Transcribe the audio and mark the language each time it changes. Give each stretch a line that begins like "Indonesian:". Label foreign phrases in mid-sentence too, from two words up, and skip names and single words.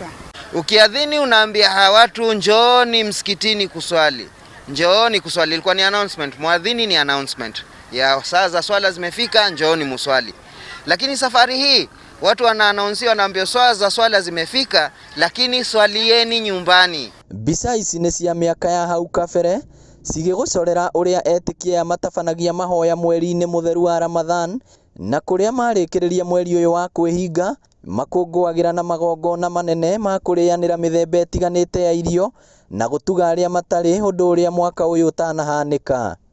Swahili: Ukiadhini unaambia hawa watu njooni msikitini kuswali. Njooni kuswali, ilikuwa ni announcement. Muadhini ni announcement ya saa za swala zimefika, njooni muswali. Lakini safari hii watu wanaannounce, wanaambia saa za swala zimefika, lakini swalieni nyumbani.
Kikuyu: Mbica ici nĩ cia mĩaka ya hau kabere cigĩgũcorera ũrĩa etĩkia matabanagia mahoya mweri-inĩ mũtheru wa Ramadhan, na kũrĩa marĩkĩrĩria mweri ũyũ wa kwĩhinga makũngũagĩra na magongona manene ma kũrĩanĩra mĩthemba ĩtiganĩte ya irio na gũtuga arĩa matarĩ, ũndũ ũrĩa mwaka ũyũ ũtanahanĩka.